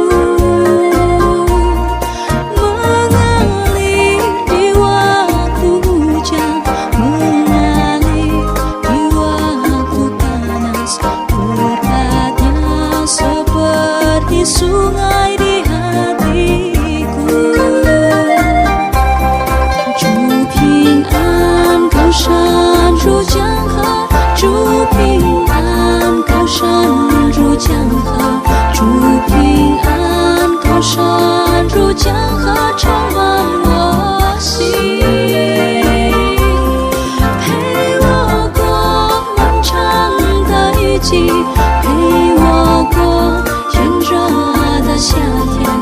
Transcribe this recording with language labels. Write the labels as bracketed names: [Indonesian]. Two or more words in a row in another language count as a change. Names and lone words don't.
[Indonesian] mengalir di waktu hujan, mengalir di waktu panas. Berkatnya seperti sungai di hatiku. [Chinese] 主平安高山如江河，主平安高山如江河，主平安高山如江河充满我心，陪我过漫长的雨季，陪我过炎热的夏天。